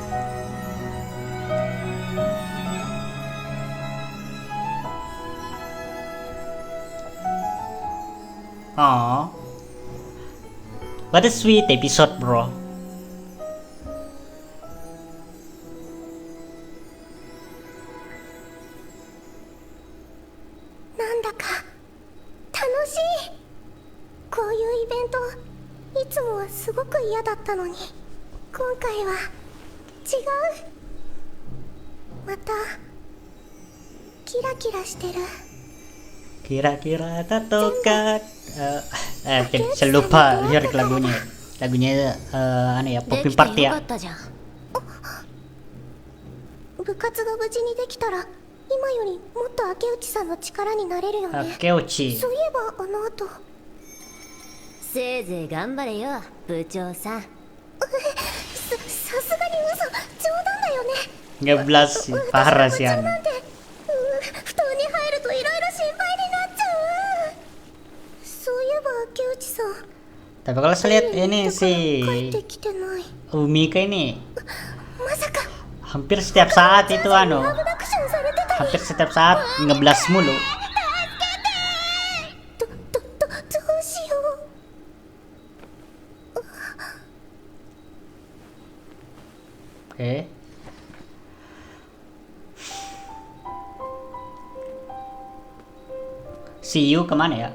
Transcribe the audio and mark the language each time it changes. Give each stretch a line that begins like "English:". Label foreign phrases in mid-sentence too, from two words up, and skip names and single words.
English: Oh, what a sweet episode, bro.
Japanese: なんだか楽しい。こういうイベントいつもはすごく嫌だったのに、今回は違う。またキラキラしてる。 Kira-kira tatokat.
Indonesian: Saya lupa lirik lagunya. Lagunya aneh ya, Poppy Party ya.
Japanese: 部活が無事にできたら今よりもっと明内さんの力になれるよね。 Akeuchi. そういえばあの後、せいぜい頑張れよ部長さん。さすがに嘘、冗談だよね。
Indonesian: Ngeblas sih, parah sih
Japanese: なん
Indonesian: Anu.
Japanese: て、布団に入るといろいろ心配になっちゃう。そういえば明内さん、
Indonesian: Tapi kalau saya lihat
Japanese: 帰
Indonesian: ini
Japanese: っ
Indonesian: sih
Japanese: てきてない。
Indonesian: Umika ini
Japanese: まさか
Indonesian: hampir setiap saat itu
Japanese: ラ
Indonesian: anu,
Japanese: ブダクションされてたり。
Indonesian: hampir setiap saat ngeblas mulu.
Japanese: どうしよう。
Indonesian: Oke. Siyu kemana ya?